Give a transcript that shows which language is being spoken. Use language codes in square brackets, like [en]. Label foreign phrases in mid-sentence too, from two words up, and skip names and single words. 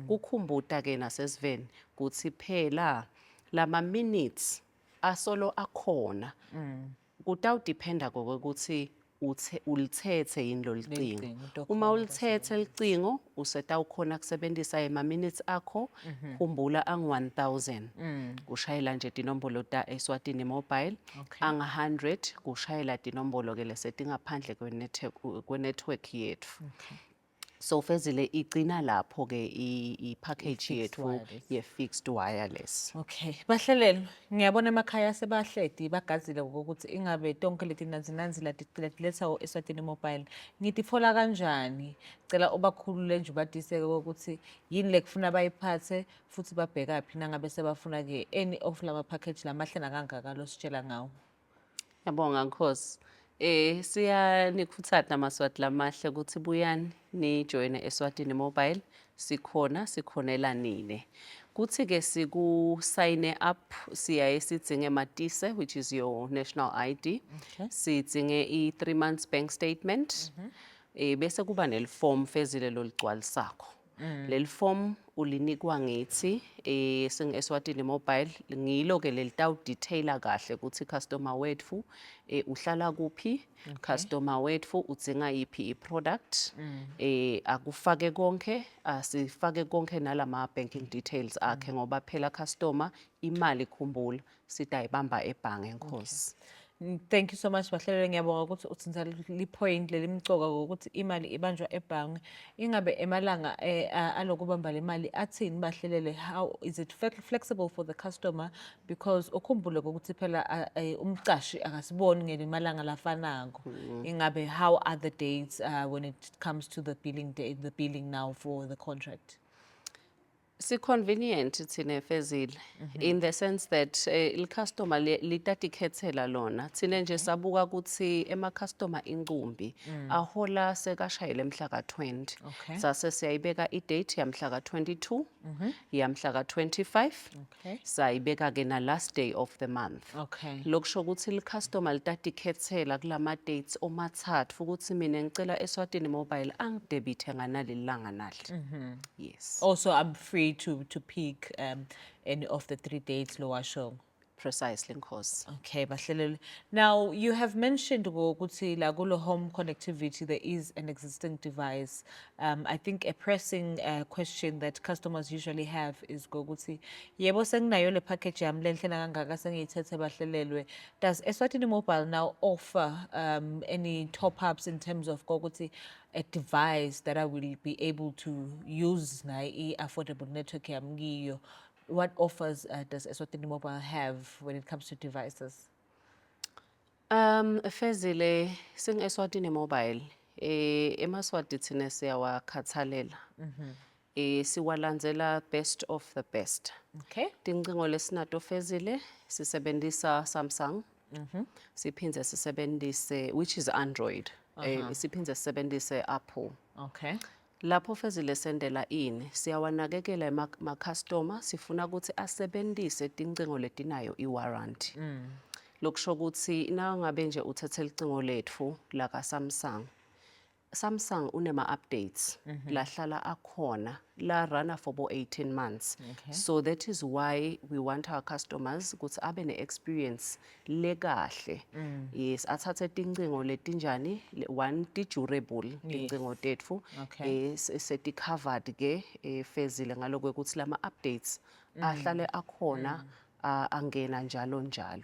[ss] Kukhumbuta ke nasesiveni kuthi phela lama minutes asolo akhona kutawudependa kokuthi ulithethe yini lo licingo. Licingo, utokhona Uma ulithethe licingo usetawukhona kusebenzisa ema minutes akho, khumbula angu-1000 kushayela nje tinombolo ta eSwatini Mobile, [en] Okay. [ss] anga-100 kushayela tinombolo ke lesetingaphandle kwenetwork yethu. So Fezile igcina lapho ke i-package I-fixed yethu [en] wireless. [ss] ye-fixed wireless. [en] Okay. [ss] Bahlelelo, ngiyabona emakhaya sebahledi bagazile ukuthi ingabe tonke leti nanzi latiletha eSwatini Mobile. Ngitifola kanjani? Cela ubakhulule nje ubadise ukuthi yini lekufuna bayiphathe futhi babheka phi nangabe sebafuna ke [en] any of [ss] lama package lamahle nakangaka lo sitshela ngawo. Yabonga Nkosi. Siyanikhuthaza Maswati lamahle ukuthi buyani ni join eSwatini Mobile. Sikhonela nine. Kuthi ke siku sign up siyaye sidinge matise [en] which is your national ID. Okay. [ss] Sidinge i3 [en] months bank statement. [ss] Bese kuba neliform Fezile loligcwalisakho. Leli form ulinikwa ngithi eSwatini Mobile ngilo ke lelitawu detaila kahle ukuthi customer wethu uhlala kuphi, customer wethu udzinga yipi iproduct, akufake konke, asifake konke nalama [en] banking details [ss] akhe ngoba phela customer imali khumbula sitayibamba ebhange Nkosi. [en] Thank you so much [ss] Bahlelelo, ngiyabonga ukuthi uthinta li-point lelimcoka ukuthi imali ibanjwa ebhange ingabe emalanga alokubamba le mali athini Bahlelele. [en] How is it flexible for the customer because [ss] ukhumbule ukuthi phela umcashi akasiboni ngelimalanga lafanako. [en] Ingabe how are the dates when it comes to the billing day, the billing now for the contract? [ss] Convenient thina Fezile [en] in the sense that [ss] il-customer litatikhethela lona thina nje sabuka ukuthi ema-customer incumbi ahola sekashayela mhla ka-20 [en] Okay. [ss] sase siyayibeka i-date yamhla ka-22 yamhla ka-25 [en] Okay. [ss] sayibeka ke na [en] last day of the month. Okay. [ss] Lokusho ukuthi il-customer litatikhethela kulama dates omathathu ukuthi mina ngicela eSwatini Mobile angidebithe nganaleli langa nali. [en] Yes. Also, I'm free to pick any of the 3 dates lower show. Precisely Nkosi. Okay, Bahlelelo. Now, you have mentioned [ss] ukuthi la kulo [en] home connectivity there is an existing device. I think a pressing question that customers usually have is [ss] ukuthi yebo senginayo le package yami lenhle nakangaka sengiyithethe Bahlelelwe. [en] Does eSwatini Mobile now offer any top-ups in terms of ukuthi a device that I will be able to use na affordable network [ss] yami kiyo? [en] What offers does eSwatini Mobile have when it comes to devices? [ss] Fezile sing eSwatini Mobile emaswati thina siyawakhathalela. Siwalandzela [en] best of the best. Okay. [ss] Tincingo lesinato Fezile sisebenzisa Samsung. Siphindze sisebenzise [en] which is Android. [ss] Siphindze sisebenzise Apple. [en] Okay. [ss] Lapho Fezile sendela ini siyawanakekela ma-customer sifuna ukuthi asebenzise tincingo letinayo i-warranty. Lokusho ukuthi nangabe nje uthethe licingo lethu la ka Samsung unema updates lahlala akhona la runner for bo 18 months. [en] Okay. So that is why we want our customers [ss] ukuthi abe ne [en] experience lekahle. [ss] Yes, athathe tincingo letinjani one ti durable tincingo tethu. [en] Okay. [ss] Seti covered ke Fezile ngalokwe ukuthi lama updates ahlale akhona angena njalo njalo.